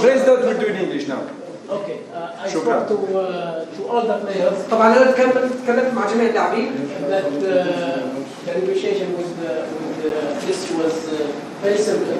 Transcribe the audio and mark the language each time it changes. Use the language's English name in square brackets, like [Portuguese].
[English] President will do in English now. Okay. I spoke to all the players. [Arabic] طبعا أنا تكلمت مع جميع اللاعبين. [English] That the negotiation with this was very simple.